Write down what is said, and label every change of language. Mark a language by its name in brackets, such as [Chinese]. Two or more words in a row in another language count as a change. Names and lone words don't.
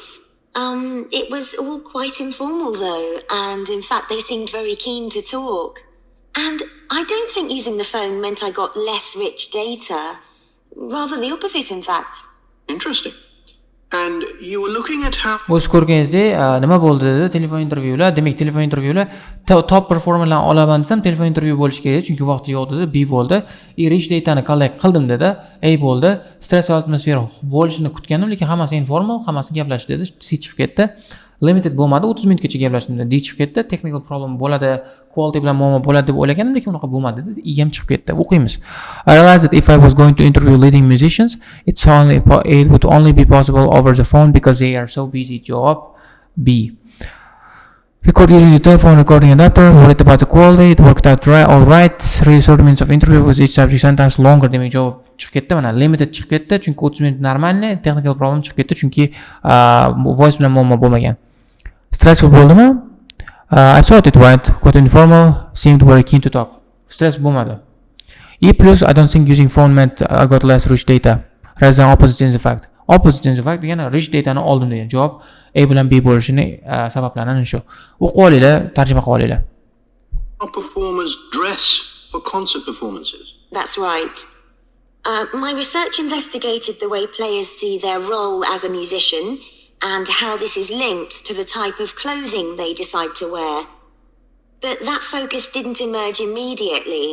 [English] It was all quite informal though, and in fact they seemed very keen to talk. And I don't think using the phone meant I got less rich data. Rather the opposite, in fact. Interesting. And you were looking at how... [Uzbek] O'z ko'rganingizdek, nima bo'ldi dedi, telefon intervyular. Demak, telefon intervyular [English] top performerlarni [Uzbek] olaman desam, telefon intervyu bo'lishi kerak, chunki vaqti yo'q dedi. B bo'ldi. [English] Rich datani collect [Uzbek] qildim dedi. A bo'ldi. Stress atmosfera bo'lishini kutgandim, lekin hammasi informal, hammasi gaplashish dedi. C chiqib ketdi. Limited bo'lmadi, 30 minutgacha gaplashdim dedi. D chiqib ketdi. [English] Technical problem [Uzbek] bo'ladi, quality bilan muammo bo'ladi deb o'ylagandim, lekin unaqa bo'lmadi dedi. E ham chiqib ketdi. O'qiymiz. [English] I realized that if I was going to interview leading musicians, it would only be possible over the phone because they are so busy. [Uzbek] Javob B. [English] Record using the telephone recording adapter. Worried about the quality. It worked out all right. 30 minutes of interview with each subject, sometimes longer. [Uzbek] Demak, javob chiqib ketdi. Mana limited chiqib ketdi, chunki 30 minut normalniy, [English] technical problem [Uzbek] chiqib ketdi, chunki voice bilan muammo bo'lmagan. Stressful bo'ldimi? [English] I thought it went quite informal, seemed very keen to talk. [Uzbek] Stress bo'lmadi. [English] E plus, I don't think using phone meant I got less rich data. Rather than opposite in the fact. Opposite in the fact [Uzbek] degani rich datani oldim degan javob. A bilan B bo'lishini sabablari shu. O'qib olinglar, tarjima qilib olinglar. [English] How performers dress for concert performances? That's right. My research investigated the way players see their role as a musician and how this is linked to the type of clothing they decide to wear. But that focus didn't emerge immediately.